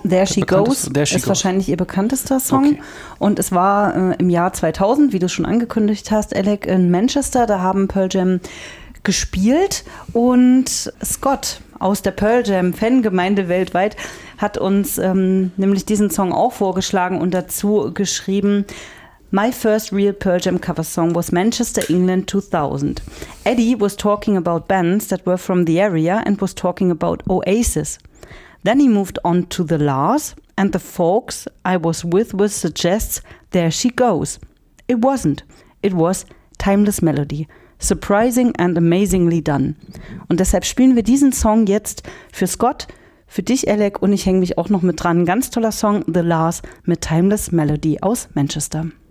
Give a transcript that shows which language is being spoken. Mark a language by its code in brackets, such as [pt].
[de] There She Goes ist wahrscheinlich ihr bekanntester Song. Okay. Und es war im Jahr 2000, wie du schon angekündigt hast, Alec, in Manchester, da haben Pearl Jam gespielt. Und Scott aus der Pearl Jam Fangemeinde weltweit hat uns nämlich diesen Song auch vorgeschlagen und dazu geschrieben: [en] My first real Pearl Jam cover song was Manchester, England 2000. Eddie was talking about bands that were from the area and was talking about Oasis. Then he moved on to The Lars, and the folks I was with was suggests There She Goes. It wasn't. It was Timeless Melody. Surprising and amazingly done. [de] Und deshalb spielen wir diesen Song jetzt für Scott, für dich, Alec, und ich hänge mich auch noch mit dran. Ganz toller Song, The Lars mit Timeless Melody aus Manchester.